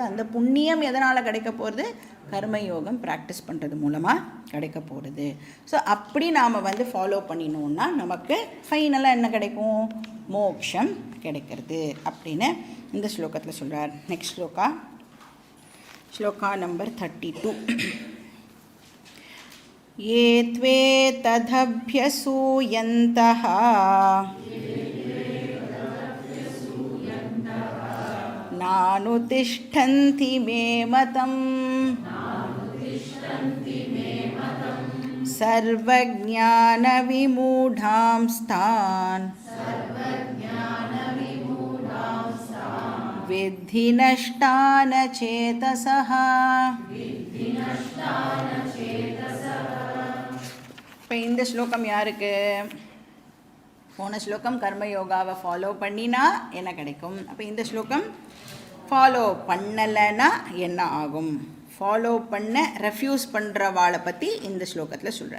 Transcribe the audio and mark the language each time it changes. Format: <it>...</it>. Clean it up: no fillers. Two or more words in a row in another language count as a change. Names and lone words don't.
<ta>அந்த புண்ணியம் எதனால் கிடைக்க போகிறது, கர்மயோகம் ப்ராக்டிஸ் பண்ணுறது மூலமாக கிடைக்க போகிறது. ஸோ அப்படி நாம் வந்து ஃபாலோ பண்ணினோன்னா நமக்கு ஃபைனலாக என்ன கிடைக்கும், மோக்ஷம் கிடைக்கிறது அப்படின்னு இந்த ஸ்லோகத்தில் சொல்கிறார். நெக்ஸ்ட் ஸ்லோகா நம்பர் 32.</ta> <sa>ये त्वे तदभ्यसूयन्तः नानुतिष्ठन्ति मे मतम् सर्वज्ञानविमूढांस्तान् विद्धि नष्टान चेतसः.</sa> <ta>இப்போ இந்த ஸ்லோகம் யாருக்கு? போன ஸ்லோகம் கர்மயோகாவை ஃபாலோ பண்ணினா என்ன கிடைக்கும்? அப்போ இந்த ஸ்லோகம் ஃபாலோ பண்ணலைன்னா என்ன ஆகும்? ஃபாலோ பண்ண ரெஃப்யூஸ் பண்ணுறவாளை பற்றி இந்த ஸ்லோகத்தில் சொல்கிறார்.</ta>